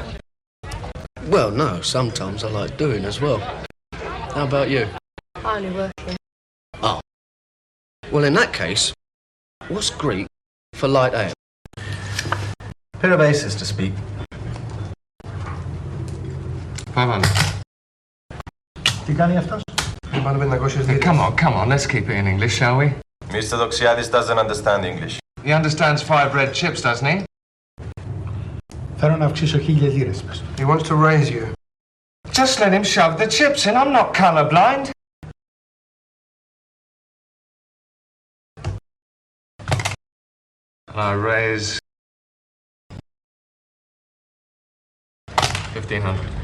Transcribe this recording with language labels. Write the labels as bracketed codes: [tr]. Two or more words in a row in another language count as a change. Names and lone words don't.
[en] Well, no, sometimes I like doing as well. How about you? Only working. Oh. Well, in that case, what's Greek for light ale? Pair of aces to speak. 500. [el] Τι κάνει αυτός? [en] Come on, let's keep it in English, shall we? Mr. Doxiadis doesn't understand English. He understands 5 red chips, doesn't he? [el] Θέλω να αυξήσω 1,000 λίρες. [en] He wants to raise you. Just let him shove the chips in. I'm not colourblind. And I raise 1,500.